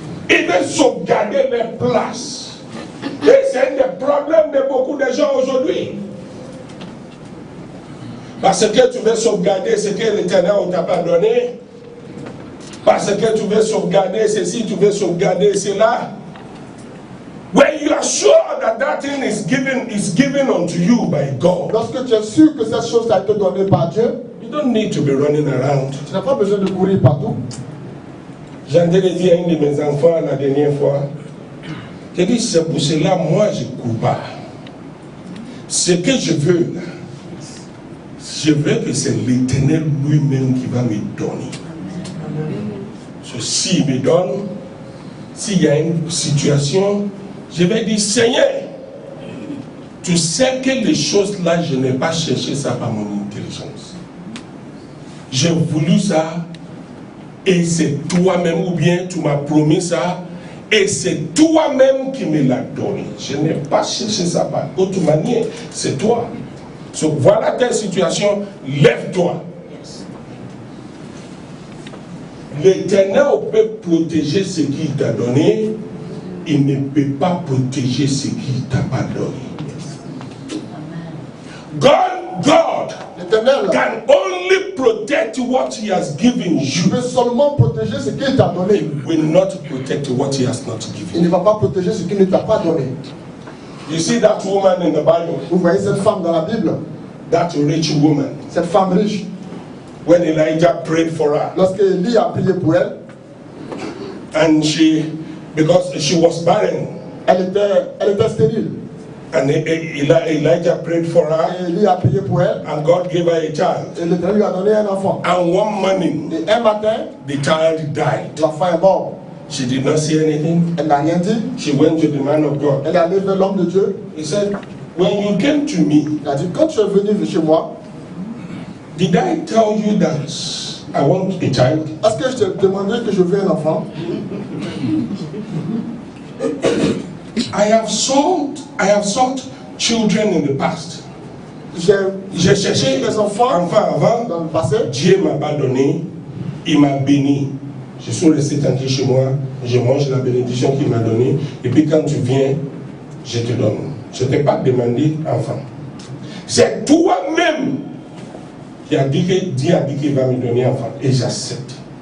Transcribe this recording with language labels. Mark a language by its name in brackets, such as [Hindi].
[French] Il veut sauvegarder les places. Et c'est un des problèmes de beaucoup de gens aujourd'hui. Parce que tu veux sauvegarder ce que l'Éternel ne t'a pas donné. Parce que tu veux sauvegarder ceci, tu veux sauvegarder cela. [English] When you are sure that that thing is given unto you by God. [French] Lorsque tu es sûr que cette chose a été donnée par Dieu, [English] you don't need to be running around. [French] Tu n'as pas besoin de courir partout. J'entendais dire à un de mes enfants la dernière fois, j'ai dit, c'est pour cela, moi je ne cours pas. Ce que je veux, là, je veux que c'est l'Éternel lui-même qui va me donner. S'il me donne, s'il y a une situation, je vais dire, Seigneur, tu sais que les choses là, je n'ai pas cherché ça par mon intelligence. J'ai voulu ça, et c'est toi-même, ou bien tu m'as promis ça, et c'est toi-même qui me l'as donné. Je n'ai pas cherché ça par autre manière, c'est toi. Donc voilà ta situation, lève-toi. L'Éternel peut protéger ce qu'il t'a donné, il ne peut pas protéger ce qu'il ne t'a pas donné. [English] God can only protect what he has given you. [French] Il peut seulement protéger ce qu'il t'a donné. [English] He will not protect what he has not given. [French] Il ne va pas protéger ce qu'il ne t'a pas donné. [English] You see that woman in the Bible? [French] Vous voyez cette femme dans la Bible? [English] That rich woman. [French] Cette femme riche. [English] When Elijah prayed for her. [French] Lorsque Élie a prié pour elle. [English] And because she was barren. [French] Elle était stérile. [English] And Elijah prayed for her. [French] Et Élie a prié pour elle. [English] And God gave her a child. [French] Et l'Éternel lui a donné un enfant. [English] And one morning. [French] Et un matin. [English] The child died. [French] L'enfant est mort. [English] She did not say anything. [French] Elle n'a rien dit. [English] She went to the man of God. [French] Elle est allée vers l'homme de Dieu. [English] He said, when you came to me, [French] il a dit, quand tu es venu chez moi, [English] did I tell you that I want a child? [French] Est-ce que je t'ai demandé que je veux un enfant? [English] I have sought children in the past. [French] J'ai cherché des enfants avant. Dans le passé. Dieu m'a pas donné, il m'a béni. Je suis resté tranquille chez moi, je mange la bénédiction qu'il m'a donnée, et puis quand tu viens, je te donne. Je ne t'ai pas demandé enfant. C'est toi-même qui a dit que Dieu a dit qu'il va me donner enfant, et j'accepte.